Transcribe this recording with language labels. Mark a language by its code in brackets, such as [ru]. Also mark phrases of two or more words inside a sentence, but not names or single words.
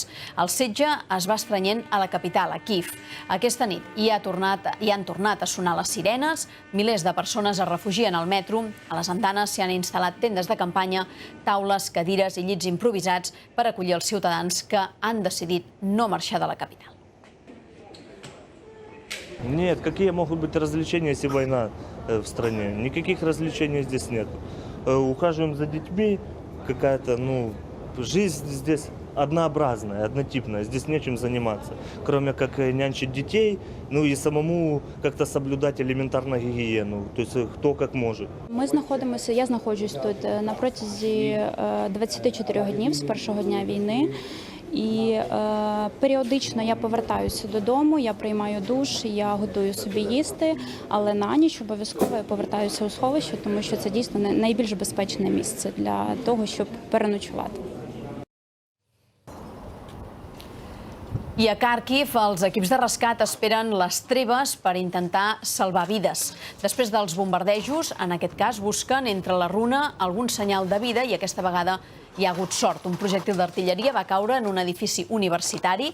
[ca] El setge es va estrenyent a la capital, a Kíiv. Aquesta nit hi han tornat a sonar les sirenes, milers de persones es refugien al metro, a les andanes s'hi han instal·lat tendes de campanya, taules, cadires i llits improvisats per acollir els ciutadans que han decidit no marxar de la capital. [ru] Нет, какие могут быть развлечения, если война в стране? Никаких развлечений здесь нет. Ухаживаем за детьми, какая-то, жизнь здесь однообразная, однотипная. Здесь нечем заниматься, кроме как нянчить детей, и самому как-то соблюдать элементарную гигиену, то есть кто как может. [uk] Я знаходжусь тут на протязі 24 днів з першого дня війни. І періодично я повертаюся додому, я приймаю душ, я готую собі їсти, але на ніч обов'язково я повертаюся у сховище, тому що це дійсно найбільш безпечне місце для того, щоб переночувати. [ca] I a Kharkiv, els equips de rescat esperen les treves per intentar salvar vides. Després dels bombardejos, en aquest cas, busquen entre la runa algun senyal de vida i aquesta vegada hi ha hagut sort. Un projectil d'artilleria va caure en un edifici universitari.